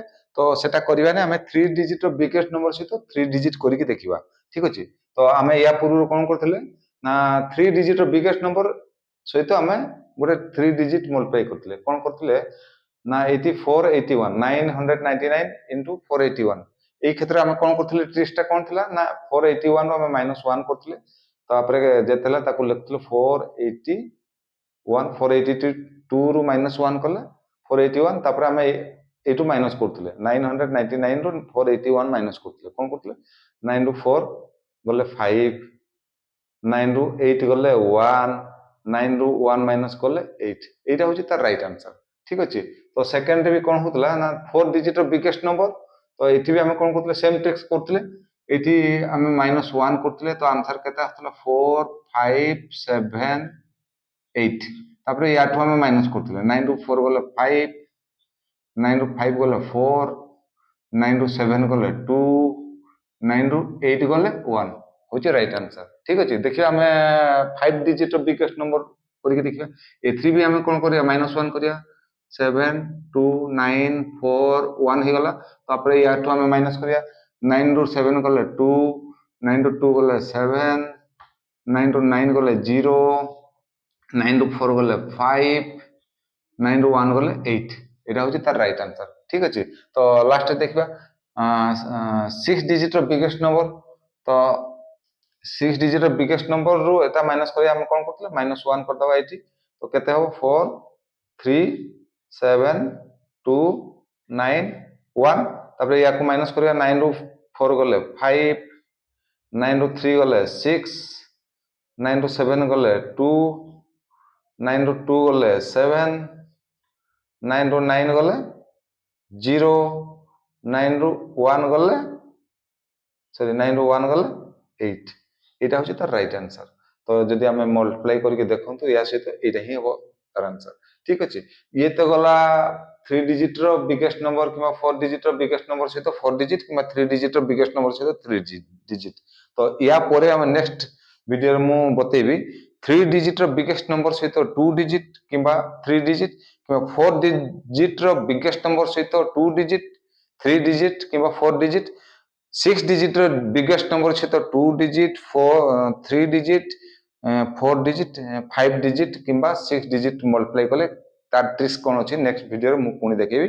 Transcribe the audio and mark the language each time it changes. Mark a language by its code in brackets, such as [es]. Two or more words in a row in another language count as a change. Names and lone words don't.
[or] ତ ସେଟା କରିବାନି, ଆମେ 3 [en] digit's biggest number [or] ସହିତ 3 ଡିଜିଟ୍ କରିକି ଦେଖିବା। ଠିକ ଅଛି। ତ ଆମେ ୟା ପୂର୍ବରୁ କ'ଣ କରୁଥିଲେ ନା 3 [en] digit's biggest number [or] ସହିତ ଆମେ ଗୋଟେ 3 [en] digit multiply [or] କରୁଥିଲେ। କ'ଣ କରୁଥିଲେ ନା 8481 999 ଇଣ୍ଟୁ 481। [bn] এই ক্ষেত্রে আমি [or] କ'ଣ କରୁଥିଲେ ଟ୍ରିକ୍ସଟା କ'ଣ ଥିଲା ନା 481 ଆମେ -1 କରୁଥିଲେ। ତାପରେ ଯେତେ ହେଲା ତାକୁ ଲେଖୁଥିଲେ 481 482 ରୁ -1 କଲେ 481। ତାପରେ ଆମେ ଏଇଠୁ ମାଇନସ୍ କରୁଥିଲେ 999 ରୁ 481 ମାଇନସ୍ କରୁଥିଲେ। କ'ଣ କରୁଥିଲେ 9 ରୁ 4 ଗଲେ 5, 9 ରୁ 8 ଗଲେ 1, 9 ରୁ 1 ମାଇନସ୍ କଲେ 8। [bn] এইটা হচ্ছে তার [en] right answer. [bn] ঠিক আছে। [or] তো সেকেন্ডରେ ବି କ'ଣ ହଉଥିଲା ନା 4 [en] digit's biggest number. [or] ତ ଏଠି ବି ଆମେ କ'ଣ କରୁଥିଲେ [en] same tricks [or] କରୁଥିଲେ। ଏଠି ଆମେ -1 କରୁଥିଲେ। ତ ଆନ୍ସର କେତେ ଆସୁଥିଲା 4, 5, 7, 8। ତାପରେ ୟାଠୁ ଆମେ ମାଇନସ୍ କରୁଥିଲେ 9 ରୁ 4 ଗଲେ 5, 9 ରୁ 5 ଗଲେ 4, 9 ରୁ 7 ଗଲେ 2, 9 ରୁ 8 ଗଲେ 1 [bn] হচ্ছে রাইট আনসার। ঠিক আছে। [or] ଦେଖିବା ଆମେ 5 [en] digit's biggest number [or] କରିକି ଦେଖିବା। ଏଥିରେ ବି ଆମେ କ'ଣ କରିବା -1 କରିବା 7, 2, 9, 4, 1 ହେଇଗଲା। ତାପରେ ୟାଠୁ ଆମେ ମାଇନସ୍ କରିବା 9 ରୁ 7 ଗଲେ 2, 9 ରୁ 2 ଗଲେ 7, 9 ରୁ 9 ଗଲେ 0, 9 ରୁ 4 ଗଲେ 5, 9 ରୁ 1 ଗଲେ 8। [bn] এটা হচ্ছে তার [en] right answer. [bn] ঠিক আছে। তো লাস্টে [or] ଦେଖିବା 6 ଡିଜିଟ୍ର ବିଗେଷ୍ଟ ନମ୍ବର। ତ 6 [en] digit's biggest number-ru [or] ଏଟା ମାଇନସ୍ କରି ଆମେ କ'ଣ କରୁଥିଲେ -1 କରିଦେବା ଏଇଠି। ତ କେତେ ହେବ 4, 3, 7, 2, 9, 1। ତାପରେ ୟାକୁ ମାଇନସ୍ କରିବା 9 ରୁ 4 ଗଲେ 5, 9 ରୁ 3 ଗଲେ 6, 9 ରୁ 7 ଗଲେ 2, 9 ରୁ 2 ଗଲେ 7, 9 ରୁ 9 ଗଲେ 0, 9 ରୁ 1 ଗଲେ 9 ରୁ 1 ଗଲେ 8। [bn] এটা হচ্ছে তার রাইট আনসার। তো যদি আমি মল্টিপ্লাই [or] କରିକି ଦେଖନ୍ତୁ ୟା ସହିତ ଏଇଟା ହିଁ ହେବ ତାର ଆନ୍ସର। ଠିକ ଅଛି। ଇଏ ତ ଗଲା 3 [en] digit's biggest number [or] କିମ୍ବା 4 [en] digit's biggest number [or] ସହିତ 4 ଡିଜିଟ୍ କିମ୍ବା 3 [en] digit's biggest number [or] ସହିତ 3 ଡିଜିଟ୍। ତ ୟା ପରେ ଆମେ [en] next video-re [or] ମୁଁ ବତେଇବି 3 [en] digit's biggest number [or] ସହିତ 2 ଡିଜିଟ୍ କିମ୍ବା 3 ଡିଜିଟ୍ କିମ୍ବା 4 [en] digit's biggest number [or] ସହିତ 2 ଡିଜିଟ୍, 3 ଡିଜିଟ୍ କିମ୍ବା 4 ଡିଜିଟ୍, 6 [en] digit's biggest number [or] ସହିତ 2 ଡିଜିଟ୍, 3 ଡିଜିଟ୍, 4 ଡିଜିଟ୍, 5 ଡିଜିଟ୍ କିମ୍ବା 6 [en] digit multiply [or] କଲେ ତାର ଟ୍ରିକ୍ସ କ'ଣ ଅଛି [en] next video-re [or] ମୁଁ ପୁଣି ଦେଖେଇବି।